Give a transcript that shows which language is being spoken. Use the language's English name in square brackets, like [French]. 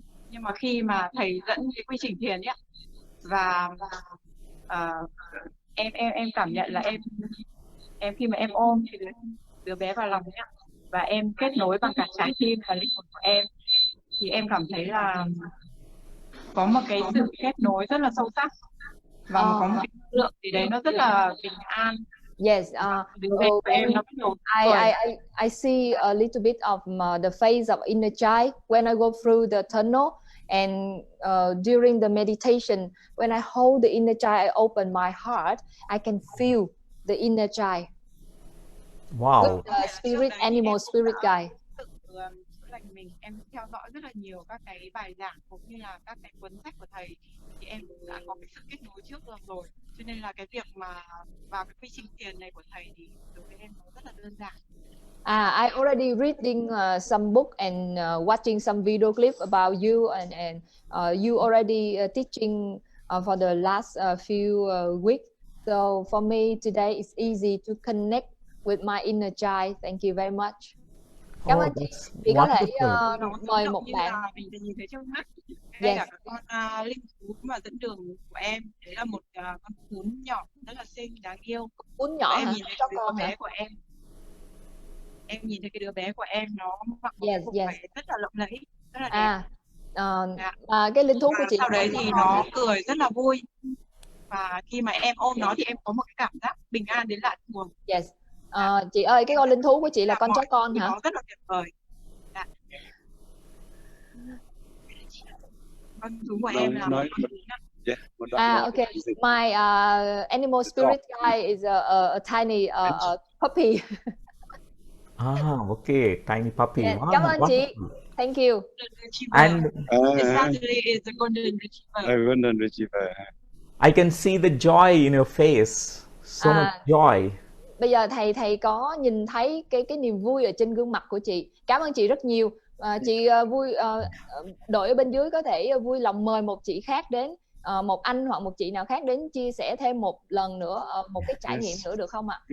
[Vietnamese] Nhưng mà khi mà thầy dẫn cái quy trình thiền ấy, và em cảm nhận là em khi mà em ôm cái đứa bé vào lòng ấy, và em kết nối bằng cả trái tim và linh hồn của em, thì em cảm thấy là có một cái sự kết nối rất là sâu sắc, và có một cái năng lượng gì đấy nó rất là bình an. [English] Yes, [Vietnamese] Đứa bé của em nó bắt đầu [English] I, [Vietnamese] cười. [English] I see a little bit of the phase of inner child when I go through the tunnel, and during the meditation, when I hold the inner child, I open my heart, I can feel the inner child. Wow. With the spirit, animal spirit guide. [Vietnamese] Chữa lành mình, em theo dõi rất là nhiều các cái bài giảng cũng như là các cái cuốn sách của thầy, thì em cũng đã có cái sự kết nối trước rồi, cho nên là cái việc mà vào cái quy trình thiền này của thầy thì đối với em nó rất là đơn giản. I already reading some book and watching some video clip about you, and you already teaching for the last few weeks. So for me today it's easy to connect with my inner child. [English] Thank you very much. [Vietnamese] Cảm ơn chị. Chị có thể mời một bạn. Mình nhìn thấy trong mắt. Đây là con linh thú mà dẫn đường của em. Đấy là một con cún nhỏ rất là xinh, đáng yêu. Cún nhỏ hả? Em nhìn thấy cái đứa bé của em. Em nhìn thấy cái đứa bé của em nó mặc một bộ váy rất là lộng lẫy, rất là đẹp. Cái linh thú của chị sau đấy thì nó cười rất là vui, và khi mà em ôm nó thì em có một cái cảm giác bình an đến lạ thường. [English] Yes. [Vietnamese] Chị ơi, cái con linh thú của chị là con chó con hả? Nó rất là tuyệt vời. Con thú của em là một con thú. [English] Okay. My animal spirit guide is a tiny puppy. Okay, tiny puppy. Yeah. Wow, [Vietnamese] Cảm ơn chị. [English] Thank you. And It's a golden retriever. Golden retriever. I can see the joy in your face. So much joy. [Vietnamese] Bây giờ thầy có nhìn thấy cái niềm vui ở trên gương mặt của chị. Cảm ơn chị rất nhiều. Chị vui, đội ở bên dưới có thể vui lòng mời một chị khác đến, một anh hoặc một chị nào khác đến chia sẻ thêm một lần nữa một cái trải nghiệm nữa được không ạ?